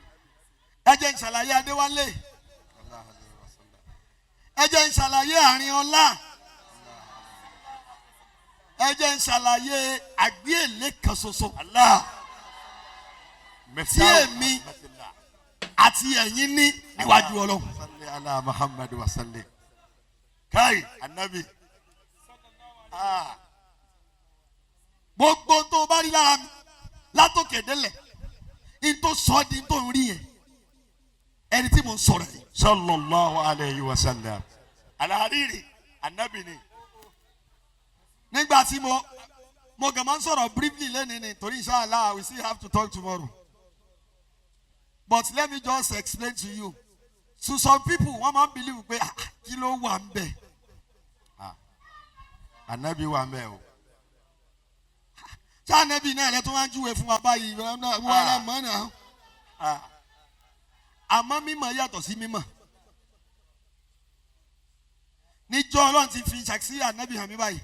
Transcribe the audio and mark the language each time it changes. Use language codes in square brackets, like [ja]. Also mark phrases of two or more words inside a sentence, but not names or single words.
[yo] Ẹ jẹ́ n ṣàlàyé Adéwálé. Ẹ jẹ́ n ṣàlàyé àárín ọlá. ẹ jẹ́ n ṣàlàyé àgbéyèlé kan ṣoṣo. Allah. Tí èmi àti ẹ̀yin ní níwájú Ọlọ́run. [ar] صل على محمد وصل. [ha] Kai Anabi. [yo] Gbogbo tó bá rí lára mi látòkè délẹ̀ in tó sọ di tó ń rí yẹn ẹni tí mo ń sọ̀rọ̀ yìí. [ar] صلى الله عليه وسلم. [yo] Alhariri Anabi ni. Nígbà tí mo kàn máa ń sọ̀rọ̀ briefly lẹ́nìí ni torí inshallah [en] we still have to talk tomorrow. But let me just explain to you. To some people [yo] wọ́n máa ń believe pé kí ló wà ń bẹ̀. Anabi wa mẹ́ o. Ṣé Anabi náà lẹ́tọ́ wá ń júwe fún wa báyìí wọ́n rẹ̀ mọ́ náà. Àmọ́ mímọ̀ yàtọ̀ sí mímọ̀. Níjọ́ Ọlọ́run ti fi ṣàkíyèsí Anabi hàn mí báyìí.